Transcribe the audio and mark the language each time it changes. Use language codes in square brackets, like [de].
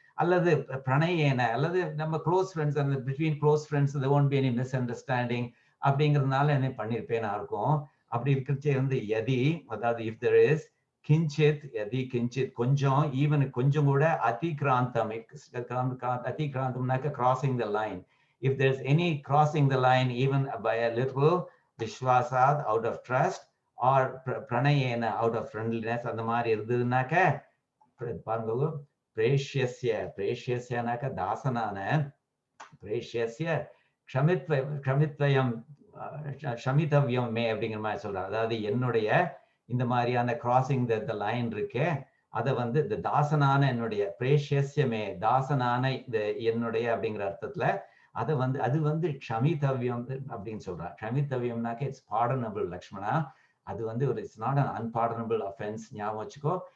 [ta] அல்லது பிரணயேன, அல்லது நம்ம க்ளோஸ் ஃப்ரெண்ட்ஸ், அந்த [en] between close friends there won't be any misunderstanding [ta] அப்படிங்கிறதுனால என்ன பண்ணிருப்பேனா இருக்கும். அப்படி இருக்கிறச்சே வந்து யதி, அதாவது [en] if there is [ta] கிஞ்சித், [sa] யதி கிஞ்சித் [ta] கொஞ்சம், ஈவன் கொஞ்சம் கூட அதிகிராந்தம், அதிகிராந்தம்னாக்க [en] crossing the line. If there's any crossing the line even by a little, விஸ்வாசாத் out of trust or பிரணயேன out of friendliness [ta] அந்த மாதிரி இருந்ததுனாக்க பாருங்க, [en] பிரேஷ்யஸ்ய, பிரேஷ்யஸ்யனாக்க தாசனான, [sa] பிரேஷ்யஸ்ய க்ஷமித்வயம் க்ஷமிதவ்யம் மே [ta] அப்படிங்கிற மாதிரி சொல்றாரு. அதாவது என்னுடைய இந்த மாதிரியான கிராசிங் த லைன் இருக்கே, அதை வந்து இந்த தாசனான என்னுடைய பிரேஷ்யஸ்யமே, தாசனான இந்த என்னுடைய அப்படிங்கிற அர்த்தத்துல அதை வந்து அது வந்து க்ஷமிதவ்யம் அப்படின்னு சொல்றார். [en] க்ஷமிதவ்யம்னாக்க it's pardonable Lakshmana. [ta] அது வந்து ஒரு [en] It's not an unpardonable offence. [ta] ஞாபகம் வச்சுக்கோ.